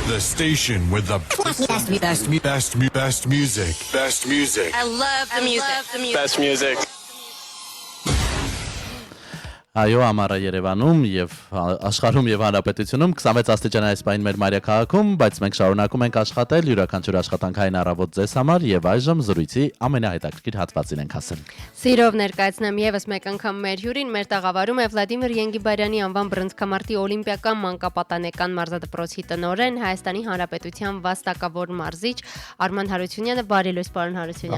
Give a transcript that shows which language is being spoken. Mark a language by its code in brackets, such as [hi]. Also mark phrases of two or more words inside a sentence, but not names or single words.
[en] station with the best music. Best music. I love the music. Best music. [hy] Այո, ամառը Երևանում եւ աշխարհում եւ հանրապետությունում 26 աստիճան այս պայն մեր մայրաքաղաքում, բայց մենք շարունակում ենք աշխատել յուրաքանչյուր աշխատանքային առավոտ ձեզ համար եւ այժմ զրույցի ամենահետաքրքիր հատվածին ենք հասել։ Սիրով ներկայացնեմ եւս մեկ անգամ մեր հյուրին, մեր տաղավարում է Վլադիմիր Ենգիբարյանի անվան բռնցքամարտի օլիմպիական մանկապատանեկան մարզադպրոցի տնօրեն Հայաստանի Հանրապետության վաստակավոր մարզիչ Արման Հարությունյանը։ Բարի լույս, պարոն Հարությունյան։